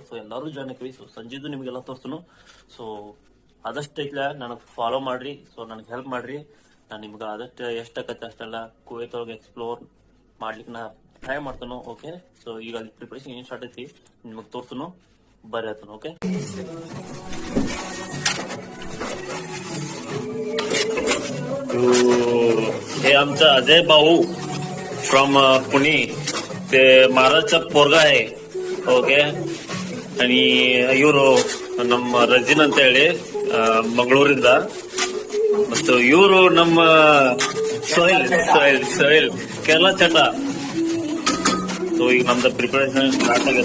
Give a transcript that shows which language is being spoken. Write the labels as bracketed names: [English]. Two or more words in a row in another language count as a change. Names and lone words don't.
[Kannada] ಸೊ ಎಲ್ಲರೂ ಜಾಯ್ನ್ ಆಗ್ತೀವಿ. ಸೊ ಸಂಜೆದು ನಿಮ್ಗೆಲ್ಲ ತೋರಿಸ್ತನು. ಸೊ ಆದಷ್ಟು ಐತ್ಲ ನನಗೆ ಫಾಲೋ ಮಾಡ್ರಿ. ಸೊ ನನಗೆ ಹೆಲ್ಪ್ ಮಾಡ್ರಿ. ನಾನು ನಿಮ್ಗೆ ಆದಷ್ಟು ಎಷ್ಟಾಗತ್ತೆ ಅಷ್ಟೆಲ್ಲ ಕುವೈತ್ ಒಳಗೆ ಎಕ್ಸ್ಪ್ಲೋರ್ ಮಾಡ್ಲಿಕ್ಕೆ ನಾ ಟ್ರೈ ಮಾಡ್ತಾನು. [English] okay, so [Kannada] ಈಗ ಅಲ್ಲಿ ಪ್ರಿಪರೇಷನ್ ಏನ್ ಸ್ಟಾರ್ಟ್ ಐತಿ ನಿಮಗೆ ತೋರ್ಸುನು, ಬರ್ರಿ ಆತನು. ಓಕೆ, [Marathi] हे आमचा अजय भाऊ फ्रॉम पुणे. ते महाराजचा पोरगा आहे. [Kannada] ಓಕೆ, आणि ಇವರು ನಮ್ಮ ರಜಿನ್ ಅಂತ ಹೇಳಿ ಮಂಗಳೂರಿಂದ. ಮತ್ತು ಇವರು ನಮ್ಮ ಸೋಹಿಲ್ ಕೇರಳ ಚಟ. ಸೊ ಈಗ ನಮ್ದು [English] preparation start [Kannada] ಆಗಿದೆ.